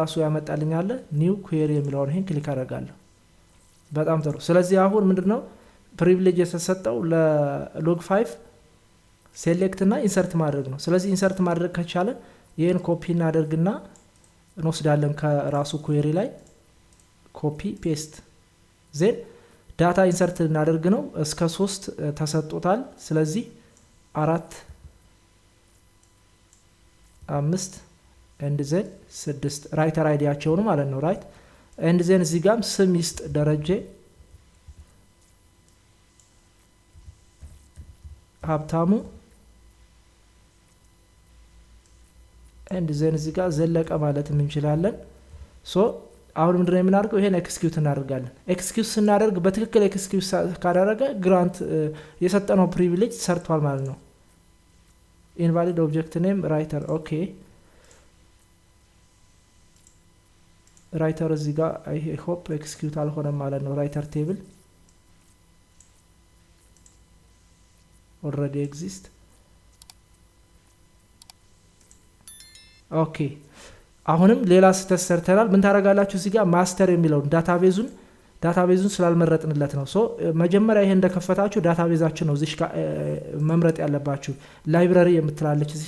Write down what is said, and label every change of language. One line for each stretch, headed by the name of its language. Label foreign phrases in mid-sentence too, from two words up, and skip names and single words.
Amharic: ራሱ ያመጣልኛል
English: new query
Amharic: የሚለውን ይሄን ክሊክ አደርጋለሁ በጣም ጥሩ ስለዚህ አሁን ምንድነው ፕሪቪሌጅ የተሰጠው ለlog 5 ሴሌክት እና ኢንሰርት ማድረግ ነው ስለዚህ ኢንሰርት ማድረግ ከቻለ ይሄን ኮፒ እናደርግና እንወስዳለን ከራሱ ኩዌሪ ላይ
English: copy paste then data insert
Amharic: እናደርግ ነው እስከ 3 ተሰጥቷል ስለዚህ 4 5
English: and then
Amharic: 6 ራይተር አይዲያቸው ነው ማለት ነው
English: right and then
Amharic: እዚህ ጋር ስም ይስጥ ደረጀ ሀብታሙ
English: and then
Amharic: እዚህ ጋር ዘለቀ ማለት እንችላለን ሶ አሁን ምንድነው የምናደርገው ይሄን ኤክስኪዩት እናደርጋለን ኤክስኪዩት ስናደርግ በትክክል ኤክስኪዩት ካደረገ ግራንት የሰጠነው ፕሪቪሌጅ ሰርቷል ማለት ነው
English: invalid object name writer
Amharic: ኦኬ ራይተር እዚህ ጋር
English: I hope
Amharic: ኤክስኪዩት አልሆነም ማለት ነው
English: writer table already exist
Amharic: ኦኬ አሁንም ሌላ ስተሰርተናል ምን ታረጋላችሁ እዚህ ጋር ማስተር የሚለው ዳታቤዙን ስላልመረጥንለት ነው ሶ መጀመሪያ ይሄን እንደከፈታችሁ ዳታቤዛችን ነው እዚህ ጋር መምረጥ ያለባችሁ ላይብረሪ የምትላለች እዚህ